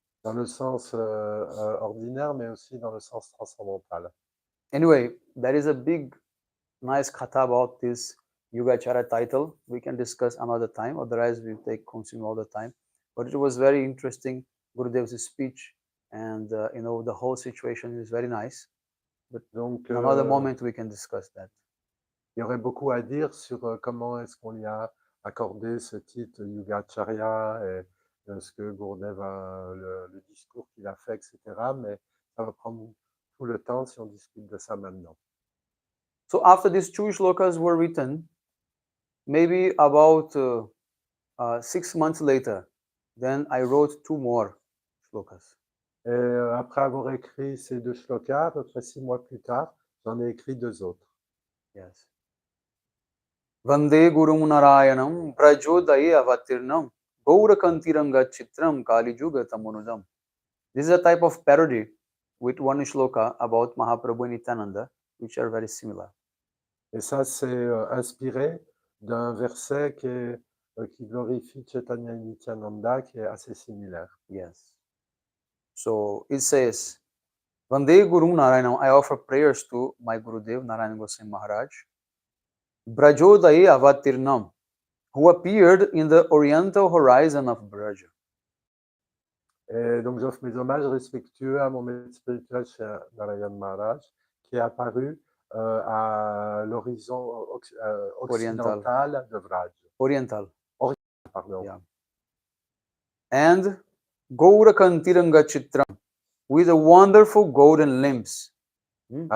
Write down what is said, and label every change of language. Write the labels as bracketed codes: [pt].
[fr] Dans le sens ordinaire, mais aussi dans le sens transcendantal. [en] Anyway, there is a big, nice katha about this Yugacharya title. We can discuss another time, otherwise we consume all the time. But it was very interesting, Gurudev's speech, and the whole situation is very nice. But [fr] Donc, [en] another moment we can discuss that. [fr] Il y aurait beaucoup à dire sur comment est-ce qu'on lui a accordé ce titre Yugacharya et ce que Gurudev a, le discours qu'il a fait, etc. Mais ça va prendre tout le temps si on discute de ça maintenant. [en] So after these two shlokas were written, maybe about 6 months later, then I wrote 2 more shlokas. [fr] Et après avoir écrit ces 2 shlokas, à peu près 6 mois plus tard, j'en ai écrit 2 autres. [en] Yes. [sa] Vande Gurum Narayanam Prajodaye Avatirnam Gaurakantiranga Chitram Kalijuga Tamunudam. [en] This is a type of parody with one shloka about Mahaprabhu and Nityananda, which are very similar. [fr] Et ça, c'est inspiré d'un verset qui est qui glorifie Chaitanya et Nityananda, qui est assez similaire. [en] Yes. So it says, Vande Guru Narayanam, I offer prayers to my Gurudev, Narayan Goswami Maharaj, [sa] Brajodaye Avatirnam, [en] who appeared in the oriental horizon of Braja. [fr] Et donc j'offre mes hommages respectueux à mon maître spirituel, chez Narayan Maharaj, qui est apparu à l'horizon occidental de Vraj. [en] Oriental. [fr] Pardon. [en] Yeah. And Gaurakantiranga Chitram, with a wonderful golden limbs, like a